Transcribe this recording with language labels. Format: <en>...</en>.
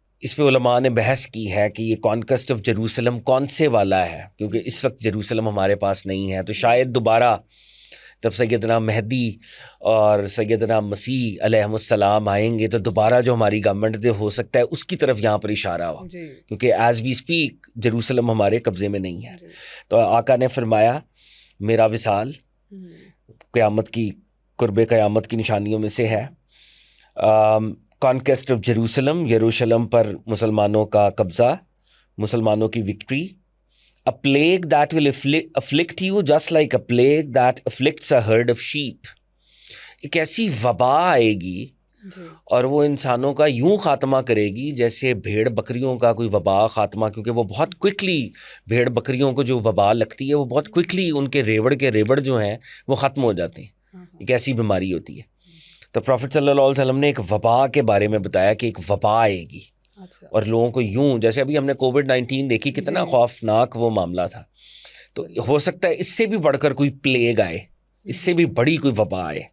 <ur>اس پہ علماء نے بحث کی ہے کہ یہ کانکویسٹ آف جیروسلم کون سے والا ہے، کیونکہ اس وقت جیروسلم ہمارے پاس نہیں ہے. تو شاید دوبارہ جب سیدنا مہدی اور سیدنا مسیح علیہ السلام آئیں گے تو دوبارہ جو ہماری گورنمنٹ ہو سکتا ہے اس کی طرف یہاں پر اشارہ ہو، کیونکہ</ur> <en>as we speak</en> <ur>جیروسلم ہمارے قبضے میں نہیں ہے. تو آقا نے فرمایا میرا وصال قیامت کی قرب قیامت کی نشانیوں میں سے ہے. کانکویسٹ آف جیروسلم، یروشلم پر مسلمانوں کا قبضہ، مسلمانوں کی victory.</ur> <en>A plague that will afflict you just like a plague that afflicts a herd of sheep.</en> <ur>ایک ایسی وبا آئے گی اور وہ انسانوں کا یوں خاتمہ کرے گی جیسے بھیڑ بکریوں کا کوئی وبا خاتمہ، کیونکہ وہ بہت کوئکلی بھیڑ بکریوں کو جو وبا لگتی ہے وہ بہت کوئکلی ان کے ریوڑ جو ہیں وہ ختم ہو جاتے ہیں. ایک ایسی بیماری ہوتی ہے. تو پروفٹ صلی اللہ علیہ وسلم نے ایک وبا کے بارے میں بتایا کہ ایک وبا آئے گی اور لوگوں کو یوں، جیسے ابھی ہم نے کووڈ-19 دیکھی کتنا خوفناک وہ معاملہ تھا، تو ہو سکتا ہے اس سے بھی بڑھ کر کوئی پلیگ آئے، اس سے بھی بڑی کوئی وبا آئے.</ur>